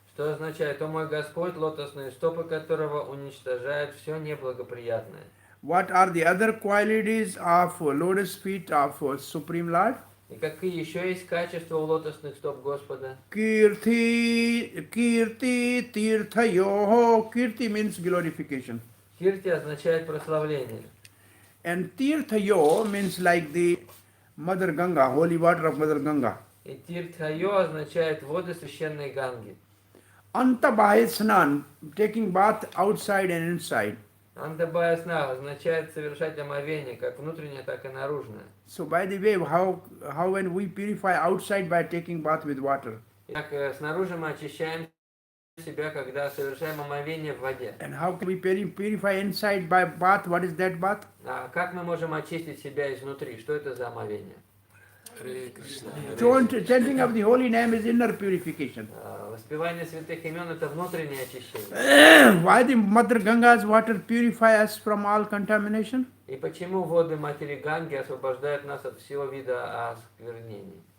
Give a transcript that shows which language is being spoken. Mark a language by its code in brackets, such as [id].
[ru] Что означает, о мой Господь, лотосные стопы которого уничтожают все неблагоприятное. [en] What are the other qualities of lotus feet of Supreme Lord? [ru] И какие еще есть качества у лотосных стоп Господа? [sa] Kirti tirthayoho. [en] Kirti means glorification. [ru] Кирти означает прославление. [en] And tirthayo means like the Mother Ganga, holy water of Mother Ganga. [ru] И тиртхайо означает воды священной Ганги. [en] Antabhayasnan, taking bath outside and inside. [ru] Андабаясна означает совершать омовение, как внутреннее, так и наружное. [en] So by the way, how when we purify outside by taking bath with water? [ru] Итак, снаружи мы очищаем себя, когда совершаем омовение в воде. [en] And how can we purify inside by bath? What is that bath? [ru] А как мы можем очистить себя изнутри? Что это за омовение? [sa] Hare Krishna. [en] Chanting of the holy name is inner purification. [ru] Воспевание святых имен это внутреннее очищение. [en] Why the Mother Ganga's water purify us from all contamination? [ru] И почему воды матери Ганги освобождают нас от всего вида осквернений?